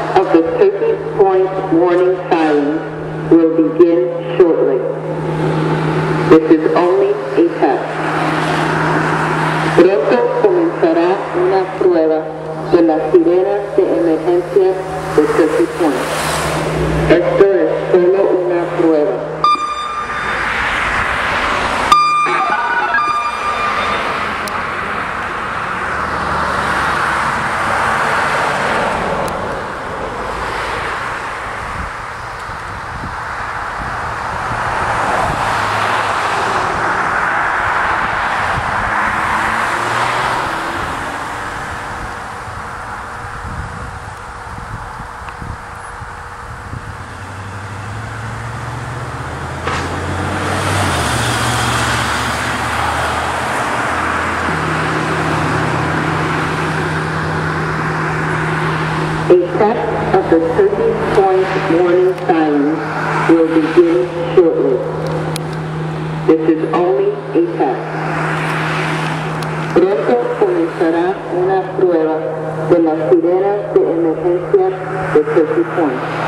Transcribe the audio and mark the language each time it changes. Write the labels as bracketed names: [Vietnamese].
[English] The 30-point warning siren will begin shortly. This is only a test. [Spanish] Pronto comenzará una prueba de las sirenas de emergencia de 30 Point. Esto es solo una prueba. [English] A test of the 30-point warning siren will begin shortly. This is only a test. [Spanish] Pronto comenzará una prueba de las sirenas de emergencia de 30 Point.